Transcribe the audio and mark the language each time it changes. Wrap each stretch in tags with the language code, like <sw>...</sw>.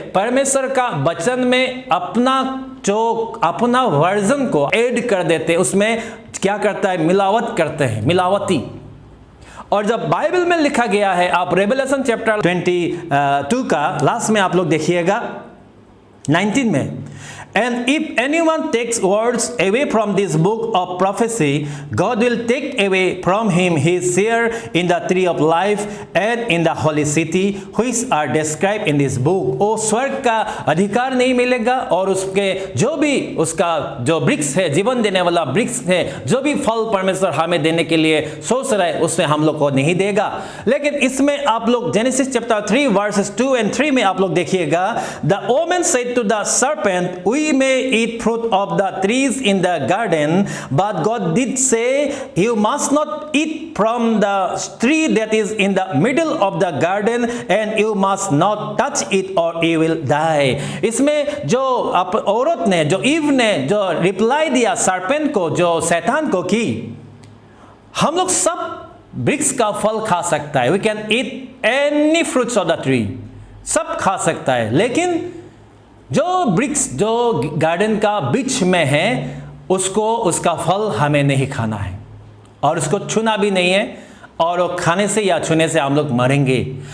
<hi>परमेश्वर का वचन में अपना वर्जन को ऐड कर देते, उसमें क्या करता है? मिलावट करते हैं, मिलावटी। और जब बाइबल में लिखा गया है, आप रेवलेशन चैप्टर 22 का लास्ट में आप लोग देखिएगा 19 में,</hi> <en>And if anyone takes words away from this book of prophecy, God will take away from him his share in the tree of life and in the holy city, which are described in this book.</en> <hi>वो स्वर्ग का अधिकार नहीं मिलेगा और उसके जो भी उसका जो वृक्ष है, जीवन देने वाला वृक्ष है, जो भी फल परमेश्वर हमें देने के लिए सोच रहा है, उसमें हम लोग को नहीं देगा। लेकिन इसमें आप लोग जेनेसिस चैप्टर 3 वर्सेस 2 and 3 में आप लोग देखिएगा,</hi> <en>the woman said to the serpent, we may eat fruit of the trees in the garden, but God did say, you must not eat from the tree that is in the middle of the garden, and you must not touch it or you will die.</en> <hi>इसमें जो औरत ने, जो ewe ने जो reply दिया serpent को, जो शैतान को, कि हम लोग सब वृक्ष का फल खा सकता है,</hi> <en>we can eat any fruits of the tree,</en> <hi>सब खा सकता है, लेकिन जो वृक्ष जो गार्डन का बीच में है उसको, उसका फल हमें नहीं खाना है और उसको छूना भी नहीं है, और वो खाने से या छूने से हम लोग मरेंगे।</hi>